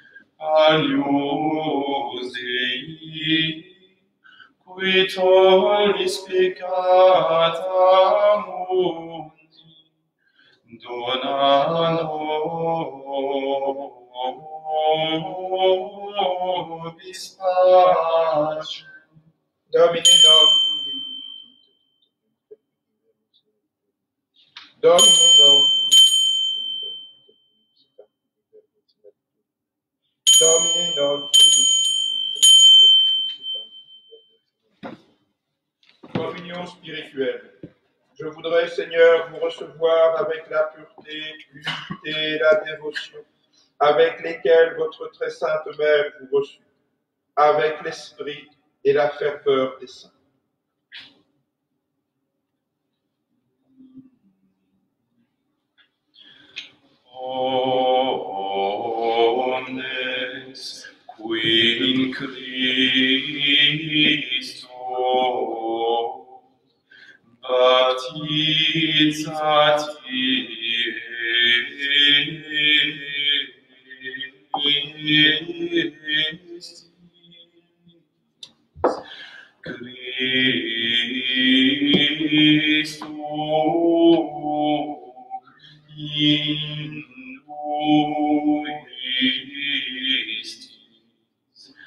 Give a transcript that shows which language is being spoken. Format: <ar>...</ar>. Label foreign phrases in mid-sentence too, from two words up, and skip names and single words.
<la>Agnus Dei, qui tollis peccata mundi, dona nobis pacem. Domine nostrum. Domine nostrum. Domine nostrum.</la> <fr>Communion spirituelle. Je voudrais, Seigneur, vous recevoir avec la pureté, l'unité et la dévotion, avec lesquelles votre très sainte Mère vous reçut, avec l'esprit et la ferveur des saints.</fr> <la>Omnes qui in Christo baptizati Christo in nuistis.</la>